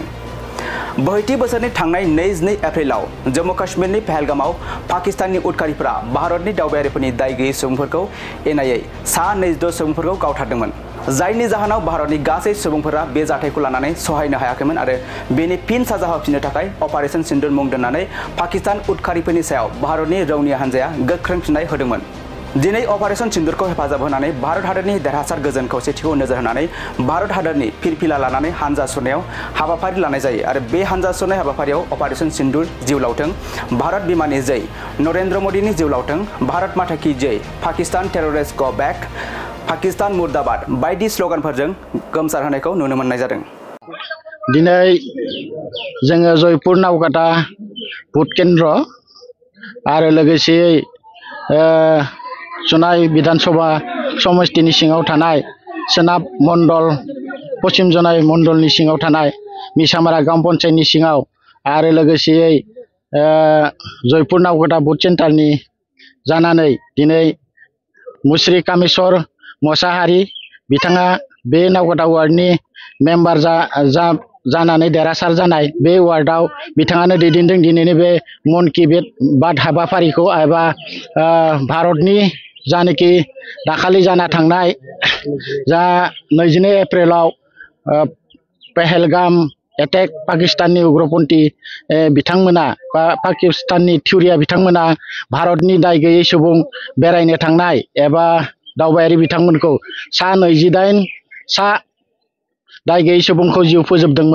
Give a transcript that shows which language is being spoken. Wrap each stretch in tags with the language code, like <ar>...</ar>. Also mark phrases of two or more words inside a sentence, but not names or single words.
<brx>62 बोसोरनि थांनाय 22 एप्रिलाव जम्मू काश्मीरनि पहलगामाव पाकिस्ताननि उदखारिफोरा भारतनि दावबायारिफोरनि दाय गैयै सुबुंफोरखौ एनायै सा 22 सुबुंफोरखौ गावथारदोंमोन, जायनि जाहोनाव भारतनि गासै सुबुंफोरा बे जाथायखौ लानानै सहायनो हायाखैमोन आरो बेनि फिन साजा होफिननो थाखाय अपारेशन सिन्दुर मुं दोननानै पाकिस्तान उदखारिफोरनि सायाव भारतनि रौनिया हान्जाया गोख्रों फिननाय होदोंमोन। दिनै अपारेशन सिन्दुरखौ हेफाजाब होनानै भारत हादरनि देरहासार गोजोन खौसेथिखौ नोजोर होनानै भारत हादरनि फिरफिला लानानै हानजा सुरनायाव हाबाफारि लानाय जायो आरो बे हानजा सुरनाय हाबाफारियाव अपारेशन सिन्दुर जिउ लावथों, भारत बिमानि जय, नरेन्द्र मोदीनि जिउ लावथों,</brx> <hi>भारत माता की जय,</hi> <en>Pakistan terrorist go back,</en> <hi>पाकिस्तान मुर्दाबाद</hi> <brx>बायदि स्लोगानफोरजों गोमसार होनायखौ नुनो मोननाय जादों। दिनै जोङो जयपुर नावकाटा भट केन्द्र आरो लोगोसे जनाय विधानसभा समष्टिनि सिङाव थानाय सोनाब मण्डल पश्चिम जनाय मण्डलनि सिङाव थानाय मिसामारा ग्राम पन्चायतनि सिङाव आरो लोगोसे जयपुर नावकाटा भट सेन्टारनि जानानै दिनै मुस्रि कामेश्वर मोसाहारि बिथाङा बे नावकाटा वार्डनि मेम्बार जानानै देरहासार जानाय बे वार्डआव बिथाङानो दैदेनदों दिनैनि बे मन की बात हाबाफारिखौ एबा भारतनि जानोखि दाखालि जाना थांनाय जा 22 एप्रिलाव पहलगाम एटेक पाकिस्ताननि उग्रपन्थी बिथांमोना बा पाकिस्ताननि थिउरिया बिथांमोना भारतनि दाय गैयै सुबुं बेरायनो थांनाय एबा दावबायारि बिथांमोनखौ सा 28 दाय गैयै सुबुंखौ जिउ फोजोबदोंमोन।</brx>